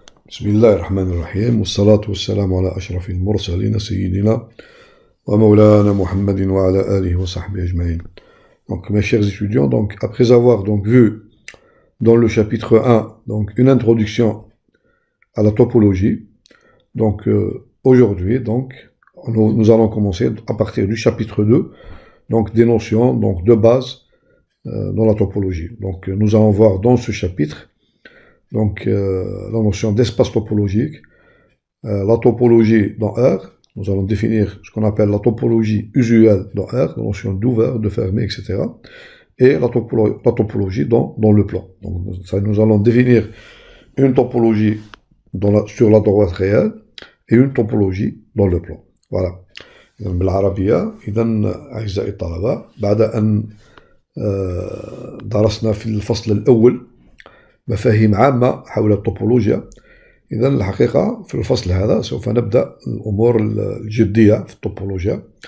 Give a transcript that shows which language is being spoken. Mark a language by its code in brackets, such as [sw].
[ar] بسم الله الرحمن الرحيم والصلاة والسلام على أشرف المرسلين سيدنا ومولانا محمد وعلى آله وصحبه أجمعين. [fr] Donc mes chers étudiants, donc après avoir donc vu dans le chapitre 1 donc une introduction à la topologie, donc aujourd'hui donc nous allons commencer à partir du chapitre 2 donc des notions donc de base dans la topologie. Donc nous allons voir dans ce chapitre donc la notion d'espace topologique, la topologie dans R. Nous allons définir ce qu'on appelle la topologie usuelle dans R, la notion d'ouvert, de fermé, etc. Et la topologie dans le plan. Donc ça, nous allons définir une topologie sur la droite réelle et une topologie dans le plan. Voilà. [ar] بالعربية إذا أعزائي الطلبة بعد أن درسنا في الفصل الأول مفاهيم عامة حول الطوبولوجيا، إذا الحقيقة في الفصل هذا سوف نبدأ الأمور الجدية في الطوبولوجيا.